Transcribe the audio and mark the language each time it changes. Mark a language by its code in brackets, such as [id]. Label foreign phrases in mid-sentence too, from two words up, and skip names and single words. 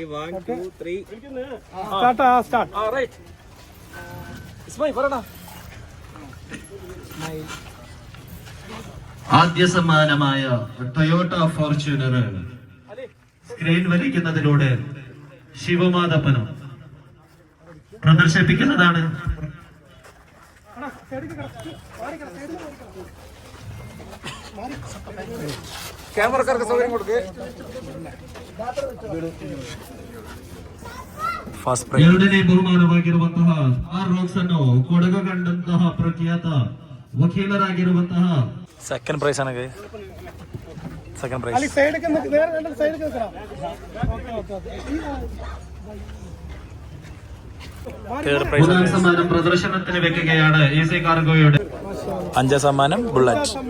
[ml] ആദ്യ സമ്മാനമായ ടൊയോട്ട ഫോർച്യൂണർ സ്ക്രീൻ വലിക്കുന്നതിലൂടെ ശിവമാധപ്പനും പ്രദർശിപ്പിക്കുന്നതാണ്. ക്യാമറക്കാർക്ക് സൗകര്യം കൊടുക്കുക. [kn] ಎರಡನೇ ಬಹುಮಾನವಾಗಿರುವಂತಹ RROX ಅನ್ನು ಕೊಡಗು ಕಂಡಂತಹ ಪ್ರಖ್ಯಾತ ವಕೀಲರಾಗಿರುವಂತಹ [en] second prize ആണ് second prize. third prize [ml] മൂന്നാം സമ്മാനം പ്രദർശനത്തിന് വെക്കുകയാണ് EC കാർഗോയുടെ. 5ാം സമ്മാനം ബുള്ളറ്റ്.